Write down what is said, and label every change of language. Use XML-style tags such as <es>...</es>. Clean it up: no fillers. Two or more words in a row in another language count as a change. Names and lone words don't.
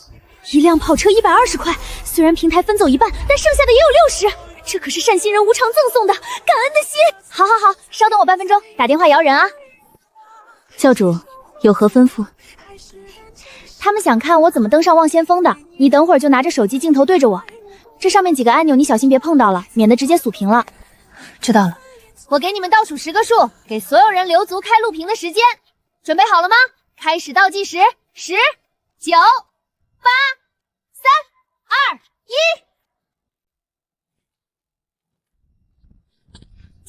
<zh>一輛跑車120塊，雖然平台分走一半，但剩下的也有60，這可是善心人無償贈送的，感恩的心。好，稍等我半分鐘，打電話搖人啊。教主有何吩咐？他們想看我怎麼登上望仙峰的，你等會兒就拿着手機鏡頭對着我，這上面幾個按鈕你小心別碰到了，免得直接鎖屏了。知道了。我給你們倒數10個數，給所有人留足開錄屏的時間。準備好了嗎？開始倒計時，10、9、8、3、2、1。</zh>